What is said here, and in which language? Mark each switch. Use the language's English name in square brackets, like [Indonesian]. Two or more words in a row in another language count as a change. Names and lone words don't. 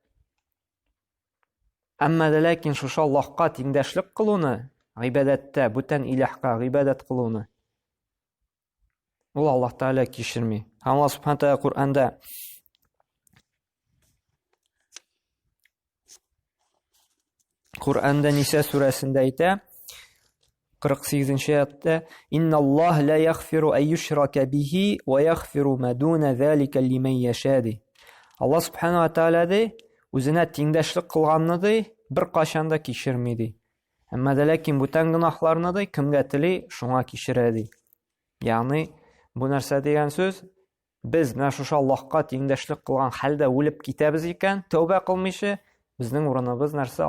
[Tatar] Әмма ләкин шушы Аллаһка тиңдәшлек кылуны, гыйбадәттә бүтән илаһка гыйбадәт кылуны ул Аллаһ Тәгалә кичерми. Һәм Аллаһ [Arabic] سبحانه وتعالى [Tatar] Куръанда Ниса сүрәсендә әйтә, 48-нче аятта: [Arabic] "إن الله لا يغفر أن يشرك به ويغفر ما دون ذلك لمن يشاء". [Tatar] Аллаһ [Arabic] سبحانه وتعالى [Tatar] ди, үзенә тиңдәшлек кылганны ди, бер качан да кичерми ди. Әмма ләкин бүтән гөнаһларны ди, кемгә тели, шуңа кичерә ди. Ягъни бу нәрсә дигән сүз, без менә шушы Аллаһка тиңдәшлек кылган хәлдә үлеп китәбез икән, тәүбә кылмыйча, безнең урыныбыз нәрсә?